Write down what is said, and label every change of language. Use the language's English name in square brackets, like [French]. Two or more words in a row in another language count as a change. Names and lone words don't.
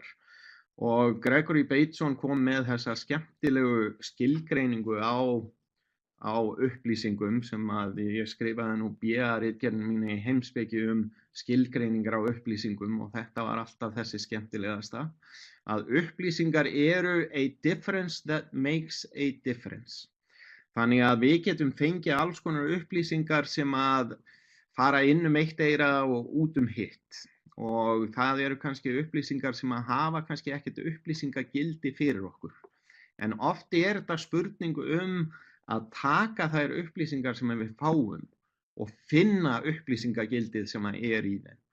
[Icelandic] Og Gregory Bateson kom með þessa skemmtilegu skilgreiningu á upplýsingum sem að ég skrifaði nú BA-ritgerðin mín í heimspeki skilgreiningar á upplýsingum og þetta var alltaf þessi skemmtilegasta, að upplýsingar eru [English] a difference that makes a difference. [Icelandic] Þannig að við getum fengið alls konar upplýsingar sem að fara inn eitt eyra og út hitt. Og það eru kannski upplýsingar sem að hafa kannski ekkert upplýsingagildi fyrir okkur. En oft er þetta spurning að taka þær upplýsingar sem við fáum og finna upplýsingagildið sem að er í þeim.